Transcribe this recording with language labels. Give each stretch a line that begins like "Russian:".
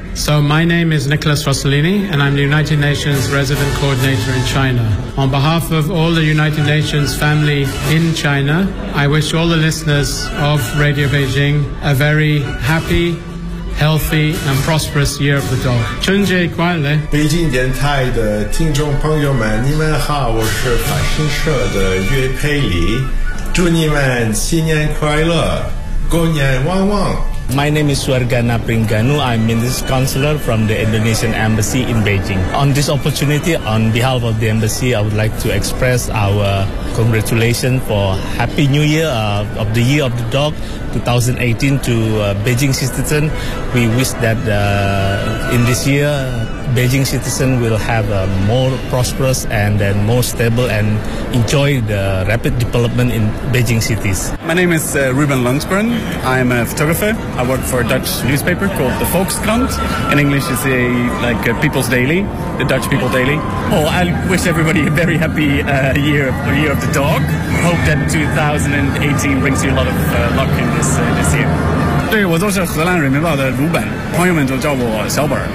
English: So my name is Nicholas Rossellini, and I'm the United Nations Resident Coordinator in China. On behalf of all the United Nations family in China, I wish all the listeners of Radio Beijing a very happy, healthy, and prosperous Year of the Dog.
Chinese: 春节快乐！北京电台的听众朋友们，你们好，我是法新社的岳佩里，祝你们新年快乐，过年旺旺。
English: My name is Suargana Pringanu. I'm Minister Counselor from the Indonesian Embassy in Beijing. On this opportunity, on behalf of the Embassy, I would like to express our congratulations for Happy New Year of the Year of the Dog 2018 to Beijing citizens. We wish that in this year, Beijing citizens will have a more prosperous and then more stable and enjoy the rapid development in Beijing cities. My name is Ruben Lundgren. I'm a photographer. I work for a Dutch newspaper called the Volkskrant. In English, it's a, like a People's Daily, the Dutch People Daily. Oh, I wish everybody a very happy year of the dog. Hope that 2018 brings you a lot of luck in this year.
Chinese: 对，我就是荷兰人民报的鲁本，朋友们就叫我小本。